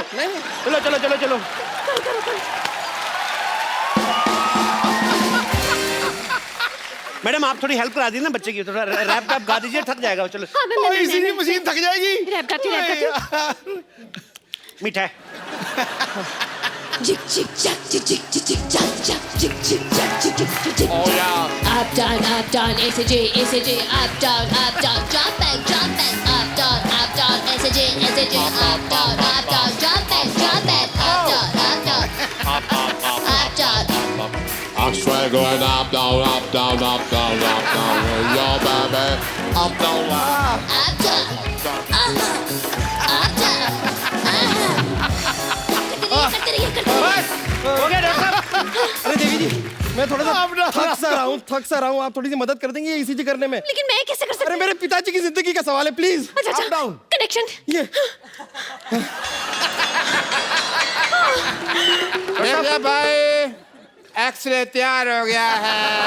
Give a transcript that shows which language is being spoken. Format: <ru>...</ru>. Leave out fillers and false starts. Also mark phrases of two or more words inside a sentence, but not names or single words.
<hi>चलो चलो चलो चलो। मैडम आप थोड़ी हेल्प करा दी ना बच्चे की, थोड़ा रैप वैप गा दीजिए, थक जाएगा। चलो हाँ, मैं इसीलिए मशीन थक जाएगी। रैप गाती। मीठा है। Jick jick jack jick jick jick jick jack jack jick jick jack jick jick jick jick.</hi> <en>Oh yeah. Up down, SJ, up down, jump back, up down, SJ, up down, jump back, up down. I'm straight going up, down, up, down, up, down, up, down. Yo, baby, up, down, up. Up down, up down.</en> <hi>हो गया डॉक्टर साहब। अरे देवी जी मैं थोड़ा सा थक सा रहा हूँ। आप थोड़ी सी मदद कर देंगे ईसीजी करने में? लेकिन मैं कैसे कर सकती अरे हूँ? मेरे पिताजी की जिंदगी का सवाल है, प्लीज। अच्छा</hi> <en>up down</en> <hi>कनेक्शन। ये देखिए भाई, एक्सरे तैयार हो गया है।</hi>